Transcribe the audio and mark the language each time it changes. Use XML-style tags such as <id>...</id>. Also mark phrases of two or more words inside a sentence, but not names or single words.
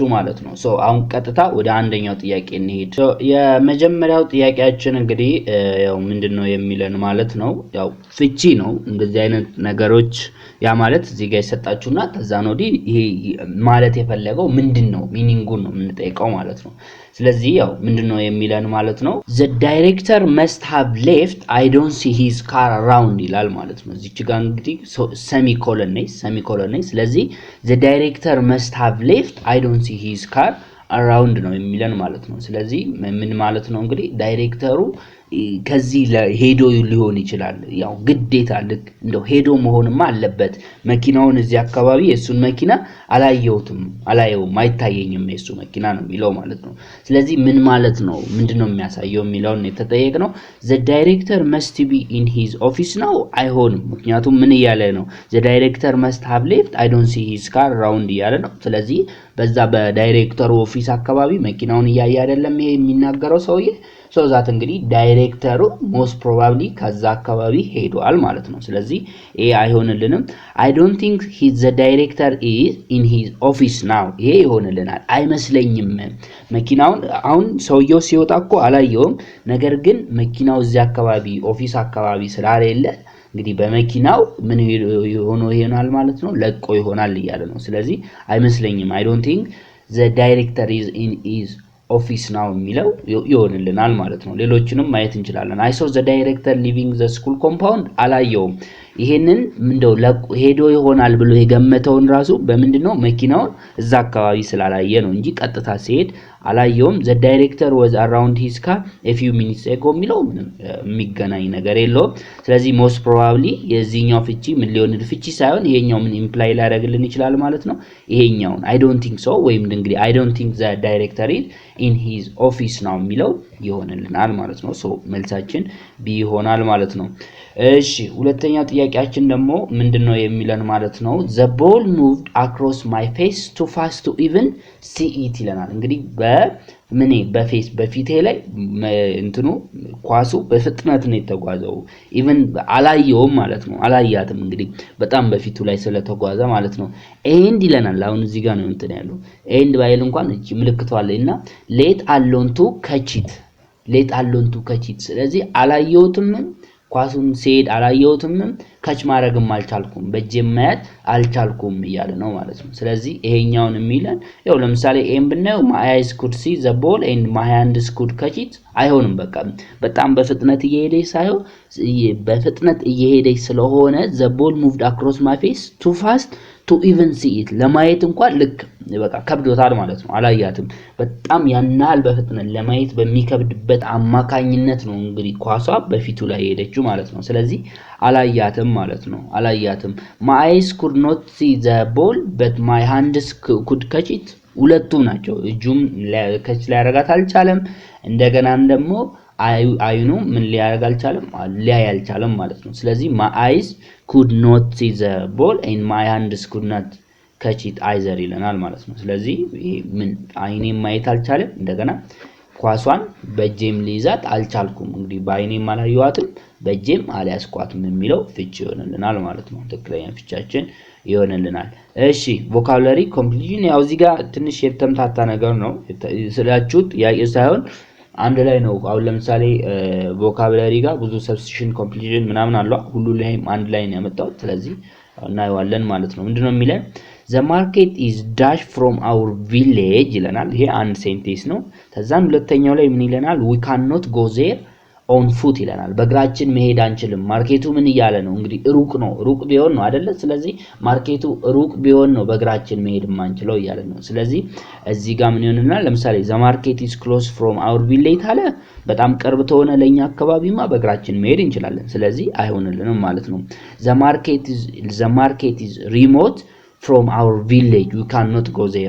<am>ማለት ነው። ሶ አሁን ቀጥታ ወደ አንደኛው ጥያቄ እንሄድ። የመጀመሪያው ጥያቄያችን እንግዲህ ያው ምንድነው የሚለን ማለት ነው ያው ፍቺ ነው። እንደዚህ አይነት ነገሮች ያ ማለት እዚህ ጋር ይሰጣችሁና ተዛን ወዲህ ይሄ ማለት የፈለገው ምንድነው ሚኒንጉን ነው የምንጠይቀው ማለት ነው። ስለዚህ ያው ምንድነው የሚለን ማለት ነው</am> <en>the director must have left I don't see his car around</en> <am>ይላል ማለት ነው። እዚች ጋር እንግዲህ ሰሚኮለን ነኝ ስለዚህ</am> <en>the director must have left I don't see his car around</en> <am>ነው የሚለን ማለት ነው። ስለዚህ ምን ማለት ነው እንግዲህ ዳይሬክተሩ ከዚህ ሄዶ ሊሆን ይችላል ያው ግዴታ ልክ እንደው ሄዶ መሆንማ አለበት መኪናውን እዚህ አካባቢ የሱን መኪና አላየውም አይታየኝም የሱ መኪና ነው የሚለው ማለት ነው። ስለዚህ ምን ማለት ነው ምንድነው የሚያሳየው የሚለውን የተጠየቅነው</am> <en>the director must be in his office</en> <am>ነው አይሆንም። ምክንያቱም ምን እያለ ነው</am> <en>the director must have left I don't see his car around</en> <am>እያለ ነው። ስለዚህ በዛ በዳይሬክተሩ ኦፊስ አካባቢ መኪናውን እያየ አይደለም ይሄ የሚናገረው ሰውዬ</am> <en>so that</en> <am>እንግዲህ ዳይሬክተሩ</am> <en>most probably</en> <am>ከዛ አካባቢ ሄዷል ማለት ነው። ስለዚህ ይሄ አይሆንልንም</am> <en>I don't think the director is in his office now</en> <am>ይሄ ይሆንልናል አይመስለኝም። መኪናውን አሁን ሰውየው ሲወጣኮ አላየውም ነገር ግን መኪናው እዚህ አካባቢ ኦፊስ አካባቢ ስላልሌለ እንግዲህ በመኪናው ምን ይሆናል ማለት ነው ለቆ ይሆናል እያለ ነው። ስለዚህ አይመስለኝም</am> <en>I don't think the director is in his office now</en> <am>የሚለው ይሆንልናል ማለት ነው። ሌሎችንም ማየት እንችላለን</am> <en>I saw the director leaving the school compound</en> <am>አላየውም። ይሄንን እንደው ሄዶ ይሆናል ብሎ የገመተውን ራሱ በምንድነው መኪናውን እዛ አካባቢ ስላላየ ነው እንጂ ቀጥታ ሲሄድ አላየውም</am> <en>the director was around his car a few minutes ago</en> <am>የሚለው የሚገናኝ ነገር የለውም። ስለዚህ</am> <en>most probably</en> <am>የዚህኛው ፍቺ ምን ሊሆን ፍቺ ሳይሆን ይሄኛው ምን ኢምፕላይ ሊያደርግልን ይችላል ማለት ነው ይሄኛውን</am> <en>I don't think so</en> <am>ወይም እንግዲህ</am> <en>I don't think the director is in his office now</en> <am>የሚለው ይሆንልናል ማለት ነው። ሶ መልሳችን ቢ ይሆናል ማለት ነው። እሺ ሁለተኛው ጥያቄያችን ደግሞ ምንድነው የሚለን ማለት ነው</am> <en>the ball moved across my face too fast to even see it</en> <am>ይለናል። እንግዲህ በፊቴ ላይ እንትኑ ኳሱ በፍጥነት ነው የተጓዘው ኢቭን አላየውም ማለት ነው አላያትም እንግዲህ በጣም በፊቱ ላይ ስለተጓዘ ማለት ነው። ኤንድ ይለናል አሁን እዚህ ጋር ነው እንትን ያለው ኤንድ ባይል እንኳን እቺ ምልክቷ አለና</am> <en>let alone to catch it</en> <am>ስለዚህ አላየውትም ኳሱን ሲሄድ አላየውትም ካች ማድረግም አልቻልኩም በእጄ ማየት አልቻልኩም እያለ ነው ማለት ነው። ስለዚህ ይሄኛውን የሚለን ያው ለምሳሌ ኤም ብናየው</am> <en>my eyes could see the ball and my hands could catch it</en> <am>አይሆንም በቃ በጣም በፍጥነት እየሄደች ስለሆነ</am> <en>the ball moved across my face too fast to even see it</en> <am>ለማየት እንኳን ልክ በቃ ከብዶታል ማለት ነው አላያትም በጣም ያናል በፍጥነት ለማየት በሚከብድበት አማካኝነት ነው እንግዲህ ኳሷ በፊቱ ላይ ሄደችው ማለት ነው። ስለዚህ አላያትም ማለት ነው አላያትም my</am> <en>eyes could not see the ball but my hands could catch it</en> <am>ሁለቱም ናቸው እጁም ከች ላይ ያረጋት አልቻለም እንደገናም ደግሞ አይኑ ምን ሊያረጋ አልቻለም ማለት ነው። ስለዚህ</am> <en>my eyes could not see the ball and my hands could not catch it either</en> <am>ይለናል ማለት ነው። ስለዚህ ምን አይኔም ማየት አልቻለም እንደገና ኳሷን በእጄም ሊይዛት አልቻልኩም እንግዲህ በአይኔም አላየዋትም በእጄም አልያዝኳትም የሚለው ፍቺ ይሆንልናል ማለት ነው። ትክክለኛ ፍቻችን ይሆንልናል። እሺ</am> <en>vocabulary completion</en> <am>ያው እዚህ ጋር ትንሽ የተምታታ ነገር ነው ስላችሁት ያየ ሳይሆን አንድ ላይ ነው። አሁን ለምሳሌ ቮካቡላሪ ጋር ብዙ</am> <en>substitution completion</en> <am>ምናምን አለው ሁሉ ላይም አንድ ላይ ነው ያመጣው። ስለዚህ እናየዋለን ማለት ነው። ምንድነው የሚለን</am> <en>the market is dash from our village</en> <am>ይለናል። ይሄ አንድ ሴንቴንስ ነው። ከዛም ሁለተኛው ላይ ምን ይለናል</am> <en>we cannot go there on foot</en> <am>ይለናል በእግራችን መሄድ አንችልም ማርኬቱ ምን ይያለ ነው እንግዲህ ሩቅ ቢሆን ነው አይደለ ስለዚህ ማርኬቱ ሩቅ ቢሆን ነው በእግራችን መሄድ ማንችለው ይያለ ነው ስለዚህ እዚህ ጋር ምን ይሆንልናል ለምሳሌ</am> <en>the market is close from our village</en> <am>ታለ በጣም ቅርብ ተሆነ ለኛ አካባቢማ በእግራችን መሄድ እንችላለን ስለዚህ አይሆንልንም ማለት ነው</am> <en>the market is remote from our village we cannot go there</en>